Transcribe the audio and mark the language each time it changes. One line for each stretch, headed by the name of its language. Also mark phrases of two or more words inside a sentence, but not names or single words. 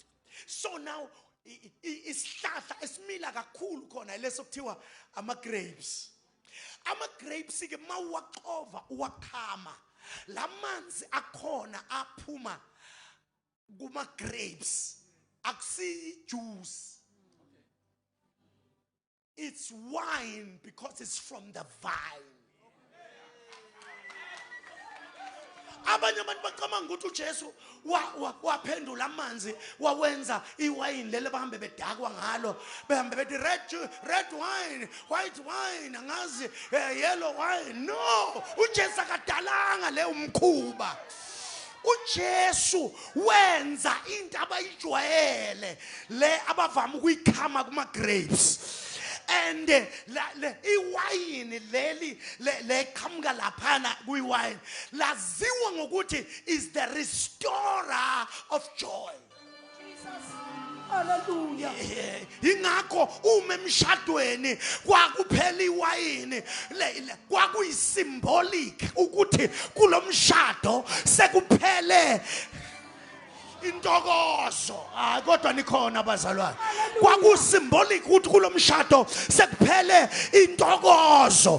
English: So now
Zulu: isihlahla esimila kakhulu khona leso kuthiwa ama-grapes. Ama-grapes ke mawuwaqova uwakhama, lamanzi akhona aphuma kuma-grapes akusi juice.
English: It's wine because it's from the vine.
Zulu: abanye abantu bacabanga ukuthi uJesu waphendula amanzi wawenza iwayini lele bahambe bedakwa ngalo behambe bethi
English: red wine, white wine,
Zulu: angazi
English: yellow wine.
Zulu: No, uJesu akadalanga le umkhuba. uJesu wenza into abayijwayele le abavama ukuyikhama kuma grapes. And iwayini leli leqhamuka laphana kuyiwayini laziwa ngokuthi
English: is the restorer of joy.
Zulu: Jesus. Hallelujah. Ingakho uma emshadweni kwakuphela iwayini kwakuyisymbolic ukuthi kulomshado sekuphele intokozo. Kodwa nikhona abazalwane. Kwakusymbolic ukuthi kulomshado sekuphele intokozo.